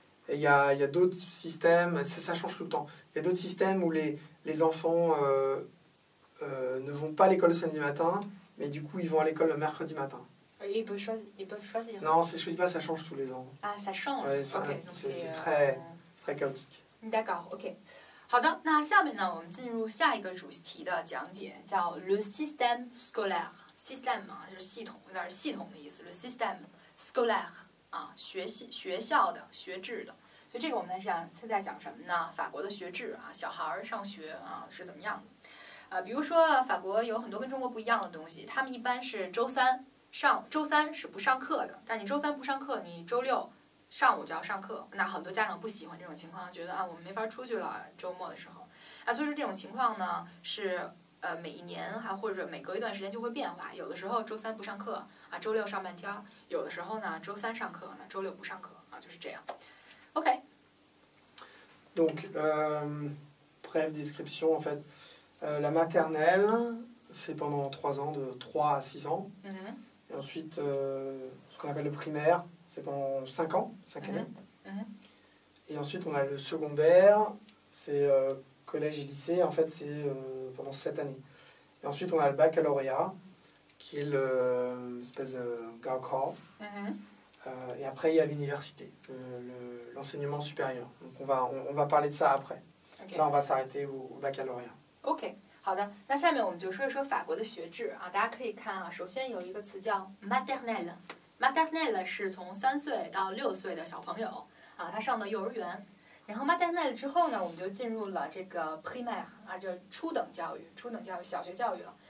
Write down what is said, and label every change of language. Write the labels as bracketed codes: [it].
[fr] Et il y a d'autres systèmes, ça change tout le temps. Il y a d'autres systèmes où les enfants ne vont pas à l'école le samedi matin, mais du coup, ils vont à l'école le mercredi matin. Ils peuvent choisir. Non, je ne dis pas, ça change tous les ans. Ah, ça change. Ouais, OK， donc c'est très chaotique. D'accord, ，OK。 [zh] 好的，那下面呢，我们进入下一个主题的讲解，叫 [fr] le système scolaire。 [zh] système 啊，就是系统，有点系统的意思。le système scolaire 啊，学校的学制的。所以这个我们现在讲什么呢？法国的学制啊，小孩上学啊是怎么样的？比如说法国有很多跟中国不一样的东西，他们一般是周三是不上课的，但你周三不上课，你周六上午就要上课。那很多家长不喜欢这种情况，觉得我们没法出去了，周末的时候所以说这种情况呢是每一年或者每隔一段时间就会变化。有的时候周三不上课周六上半天；有的时候呢周三上课，周六不上课就是这样。 OK。 [fr] Donc, brève description, en fait. La maternelle, c'est pendant 3 ans, de 3 à 6 ans. Et ensuite, ce qu'on appelle le primaire, c'est pendant 5 ans, 5 années. Et ensuite, on a le secondaire, c'est collège et lycée, en fait, c'est pendant 7 années. Et ensuite, on a le baccalauréat, qui est l'espèce de Gaokao. Et après, il y a l'université, l'enseignement supérieur. Donc, on va parler de ça après. Là, on va s'arrêter au baccalauréat. [zh] OK， 好的，那下面我们就说一说法国的学制大家可以看首先有一个词叫 maternelle。maternelle 是从3岁到6岁的小朋友他上的幼儿园。然后 maternelle 之后呢，我们就进入了这个 primaire 就初等教育，小学教育了。